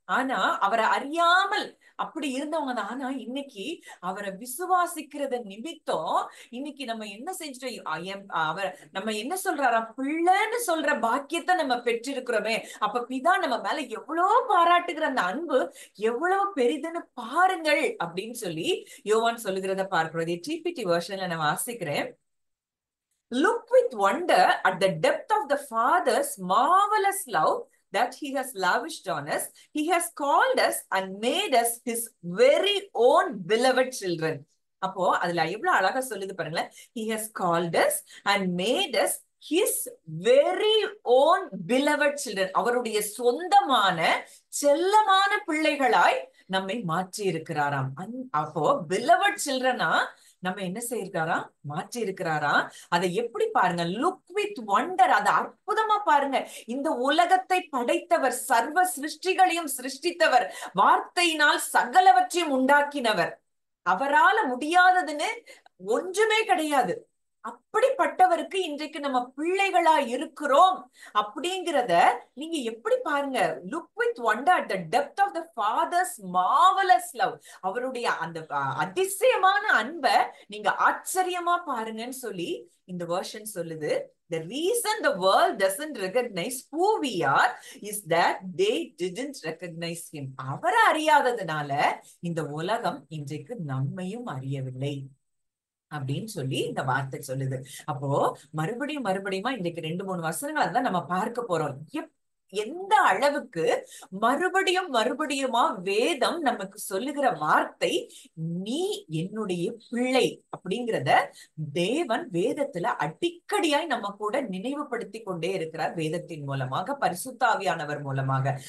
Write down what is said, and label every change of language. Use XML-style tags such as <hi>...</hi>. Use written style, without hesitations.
<ta>ஆனா அவரை அறியாமல் அப்படி இருந்தவங்க தான். ஆனா இன்னைக்கு அவரை விசுவாசிக்கிறத நிமித்தம் இன்னைக்கு நம்ம என்ன செஞ்சுட்டோம்? அவர் நம்ம என்ன சொல்றாரா? பிள்ளைன்னு சொல்ற பாக்கியத்தை நம்ம பெற்றிருக்கிறோமே. அப்ப பிதா நம்ம மேல எவ்வளவு பாராட்டுகிற அந்த அன்பு எவ்வளவு பெரிதுன்னு பாருங்கள் அப்படின்னு சொல்லி யோவான் சொல்லுகிறத பார்க்கிறோம். டிபிடி வெர்ஷன்ல நான் வாசிக்கிறேன்.</ta> <en>Look with wonder at the depth of the Father's marvelous love that he has lavished on us. He has called us and made us his very own beloved children.</en> <ta>அப்போ அதுல எவ்வளவு அழகா சொல்லுது பாருங்களேன்.</ta> <en>He has called us and made us his very own beloved children.</en> <ta>அவருடைய சொந்தமான செல்லமான பிள்ளைகளாய் நம்மை மாற்றி இருக்கிறாராம். அப்போ</ta> <en>beloved childrenனா</en> <ta>நம்ம என்ன செய்யறாரா? மாற்றி இருக்கிறாரா? அதை எப்படி பாருங்க,</ta> <en>look with wonder,</en> <ta>அதை அற்புதமா பாருங்க. இந்த உலகத்தை படைத்தவர், சர்வ சிருஷ்டிகளையும் சிருஷ்டித்தவர், வார்த்தையினால் சகலவற்றையும் உண்டாக்கினவர், அவரால முடியாததுன்னு ஒன்றுமே கிடையாது. அப்படிப்பட்டவருக்கு இன்றைக்கு நம்ம பிள்ளைகளா இருக்கிறோம் அப்படிங்கிறத நீங்க எப்படி பாருங்க.</ta> <en>Look with wonder at the depth of the father's marvellous love.</en> <ta>அவருடைய அந்த அதிசயமான அன்பை நீங்க ஆச்சரியமா பாருங்கன்னு சொல்லி இந்த வெர்ஷன் சொல்லுது.</ta> <en>The reason the world doesn't recognize who we are is that they didn't recognize him.</en> <ta>அவரை அறியாததுனால இந்த உலகம் இன்றைக்கு நம்மையும் அறியவில்லை அப்படின்னு சொல்லி இந்த வார்த்தை சொல்லுது. அப்போ மறுபடியும் இன்றைக்கு 2-3 வசனங்கள் தான் நம்ம பார்க்க போறோம். எந்த அளவுக்கு மறுபடியுமா வேதம் நமக்கு சொல்லுகிற வார்த்தை, நீ என்னுடைய பிள்ளை அப்படிங்கிறத தேவன் வேதத்துல அடிக்கடியாய் நம்ம கூட நினைவுபடுத்தி கொண்டே இருக்கிறார், வேதத்தின் மூலமாக, பரிசுத்தாவியானவர் மூலமாக.</ta>